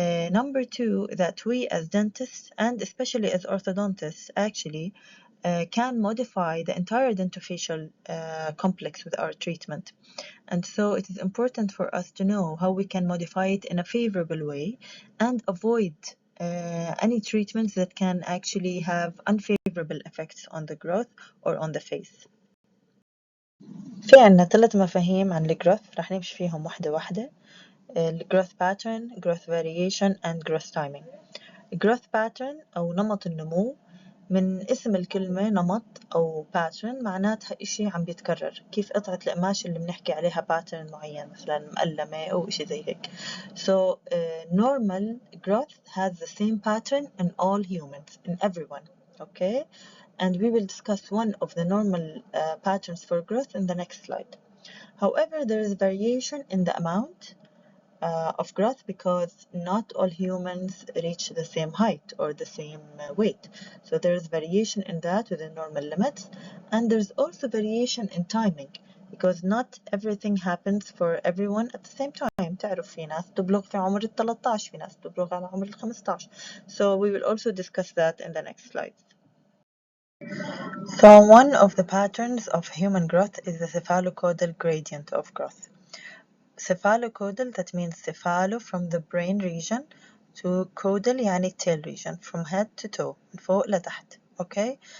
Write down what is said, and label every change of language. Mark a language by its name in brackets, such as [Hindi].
[English] Number two, that we as dentists and especially as orthodontists actually can modify the entire dentofacial complex with our treatment. And so it is important for us to know how we can modify it in a favorable way and avoid any treatments that can actually have unfavorable effects on the growth or on the face. [Arabic] في عنا 3 مفاهيم عن الجروث رح نمشي فيهم واحدة واحدة. [English] growth pattern, growth variation and growth timing. [Arabic] growth pattern أو نمط النمو، من اسم الكلمة نمط أو pattern معناتها إشي عم بيتكرر، كيف قطعة القماش اللي بنحكي عليها pattern معين مثلا مقلمة أو إشي زي هيك. [English] So normal growth has the same pattern in all humans, in everyone. Okay, and we will discuss one of the normal patterns for growth in the next slide. However, there is variation in the amount of growth because not all humans reach the same height or the same weight. So there is variation in that within normal limits, and there's also variation in timing because not everything happens for everyone at the same time. [Arabic] تعرف في ناس تبلغ في عمر 13، في ناس تبلغ على عمر 15. [English] So we will also discuss that in the next slides. So one of the patterns of human growth is the cephalocaudal gradient of growth. Cephalocaudal, that means cephalo from the brain region to caudal يعني tail region, from head to toe, [Arabic] من فوق لتحت. [English] Okay?